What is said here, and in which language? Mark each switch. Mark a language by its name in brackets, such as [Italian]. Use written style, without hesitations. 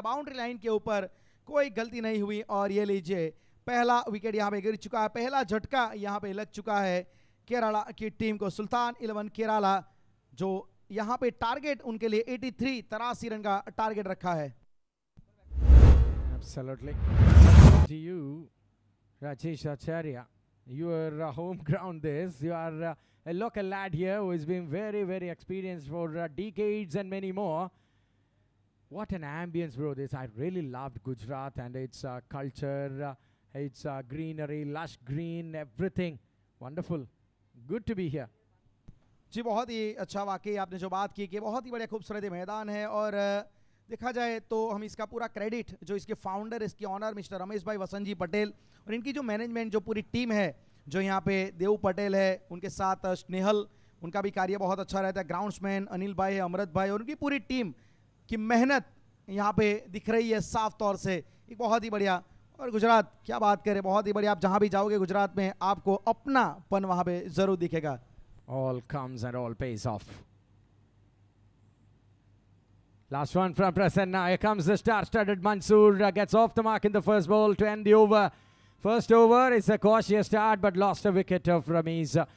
[Hindi] Boundary line के ऊपर कोई गलती नहीं हुई और ये लीजिए पहला विकेट यहाँ पे गिर चुका है. पहला झटका यहाँ पे लग चुका है केरला की टीम को. सुल्तान 11 केरला जो यहाँ पे टारगेट उनके लिए 83 रन का टारगेट रखा है. [English] Absolutely. To you, Rajesh Acharya, your home ground this. You are a local lad here who has been very, very experienced for decades and many more. What an ambience, bro, this. I really loved Gujarat and its culture, its greenery, lush green, everything. Wonderful. Good to be here. [Hindi] जी बहुत ही अच्छा. वाकई आपने जो बात की कि बहुत ही बढ़िया खूबसूरत मैदान है और देखा जाए तो हम इसका पूरा क्रेडिट जो इसके फाउंडर, इसके ऑनर मिस्टर रमेश भाई वसंत जी पटेल और इनकी जो मैनेजमेंट, जो पूरी टीम है, जो यहाँ पे देव पटेल है, उनके साथ स्नेहल, उनका भी कार्य बहुत अच्छा रहता है. ग्राउंड्समैन अनिल भाई है, अमृत भाई और उनकी पूरी टीम की मेहनत यहाँ पे दिख रही है साफ तौर से. एक बहुत ही बढ़िया. और गुजरात क्या बात करें, बहुत ही बढ़िया. आप जहाँ भी जाओगे गुजरात में आपको अपनापन वहाँ पे जरूर दिखेगा. [English] All comes and all pays off. Last one from Prasanna. Here comes the star-studded Mansoor. Gets off the mark in the first ball to end the over. First over is a cautious start but lost a wicket of Ramiz.